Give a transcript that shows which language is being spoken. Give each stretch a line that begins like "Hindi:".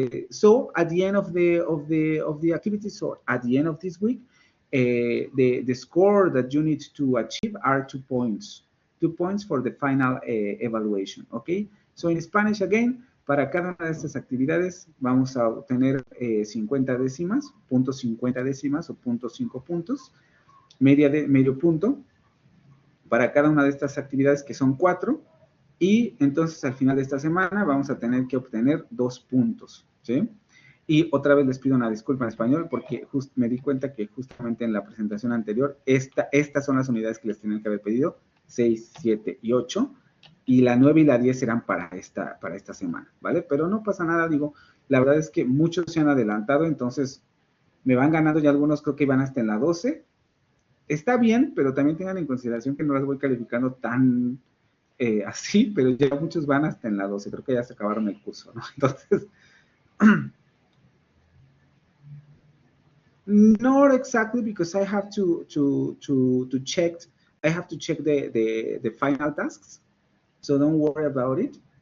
English: So at the end of the activity, so at the end of this week, the score that you need to achieve are 2 points. 2 points for the final evaluation, okay? So en Spanish, again,
Spanish: para cada una de estas actividades vamos a obtener 50 décimas, puntos 50 décimas o puntos 5 puntos, medio punto, para cada una de estas actividades, que son 4, y entonces al final de esta semana vamos a tener que obtener 2 puntos, ¿sí? Y otra vez les pido una disculpa en español porque me di cuenta que justamente en la presentación anterior, estas son las unidades que les tenían que haber pedido, 6, 7 y 8, y la 9 y la 10 serán para esta semana, ¿vale? Pero no pasa nada, digo, la verdad es que muchos se han adelantado, entonces me van ganando, y algunos creo que van hasta en la 12. Está bien, pero también tengan en consideración que no las voy calificando tan así, pero ya muchos van hasta en la 12, creo que ya se acabaron el curso, ¿no? Entonces,
English: Not exactly, because I have to check. I have to check the final tasks. So don't worry about it.